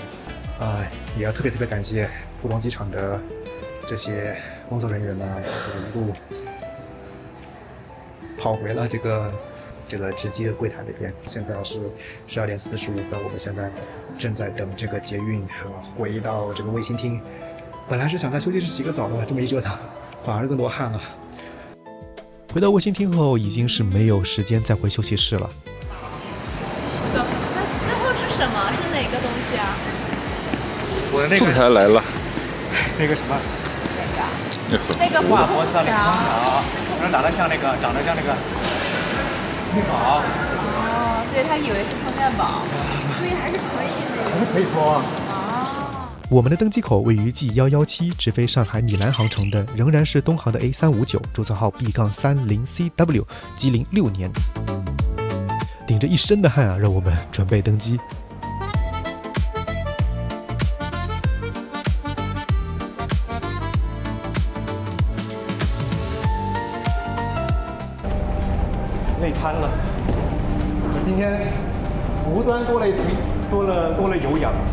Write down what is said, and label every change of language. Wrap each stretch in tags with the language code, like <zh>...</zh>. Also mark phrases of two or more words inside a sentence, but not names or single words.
<zh>也要特別感謝浦東機場的這些工作人員呢，一路跑回了這個值機的櫃檯那邊。現在是12點45分，我們現在正在等這個捷運回到這個衛星廳。本來是想在休息室洗個澡的，這麼一折騰，反而更多汗了。回到衛星廳後，已經是沒有時間再回休息室了。是的，那最後是什麼？是哪個東西啊？我的那個送台來了。那個什麼？那個掛脖子上那個空調，長得像那個面包。哦，所以他以為是充電寶，所以還是可以的。還是可以說。我們的登機口位於 G117 直飛上海米蘭航程的，仍然是東航的 A359，注冊號 B-30CW， 機齡6年。頂着一身的汗啊，讓我們準備登機。累瘫了，我今天无端多了有氧。</zh>